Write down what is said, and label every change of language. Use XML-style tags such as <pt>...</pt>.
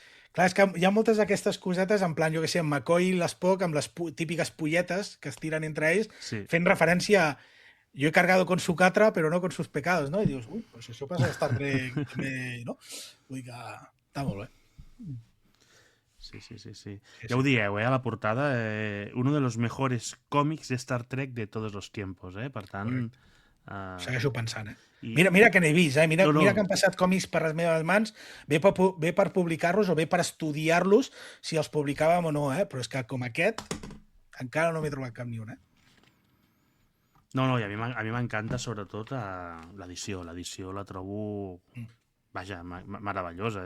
<ca>Clar, és que hi ha moltes d'aquestes cosetes, en plan, jo què sé, en McCoy i l'Spock, amb les típiques polletes que es tiren entre ells, fent referència a</ca> <es>yo he cargado con su catra, pero no con sus pecados,</es> <ca>no? I dius, ui, pues això passa a Star Trek també, no? Vull dir que està molt bé. Sí. Ja ho dieu, a la portada,</ca> <es>uno de los mejores cómics de Star Trek de todos los tiempos,</es> <ca>per tant... Segueixo pensant, Mira que n'he vist, Mira que han passat còmics per les meves mans, bé per publicar-los o bé per estudiar-los, si els publicàvem o no, però és que com aquest encara no m'he trobat cap ni un, No, i a mi m'encanta sobretot l'edició. L'edició la trobo, vaja, meravellosa.</ca>